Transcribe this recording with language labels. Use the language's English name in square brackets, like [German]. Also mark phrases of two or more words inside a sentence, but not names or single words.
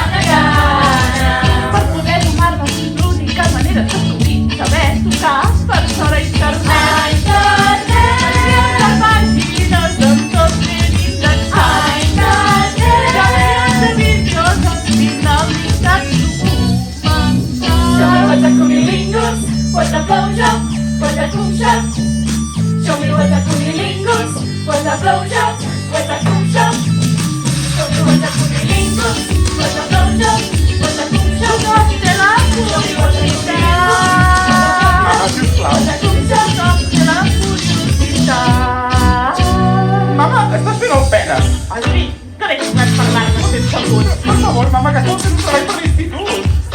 [Catalan] Per poder domar-les l'única manera de saber tocar per sort a internet. De pàgines amb tot ben indexat. Gravacions de vídeos amb finalitats [English] Show me what the cunilingus, what the blowjob, what the cool shot. Show me what the cunilingus, what the blowjob, what the cool shot. Show me what the cunilingus, what the blowjob, what the cool shot. [Catalan] de la curiositat. Sisplau. De la curiositat. Mama, estàs fent el pena. Adri, que veig que vas parlar-me sense algun. Per favor, mama, que estem fent un treball per l'institut.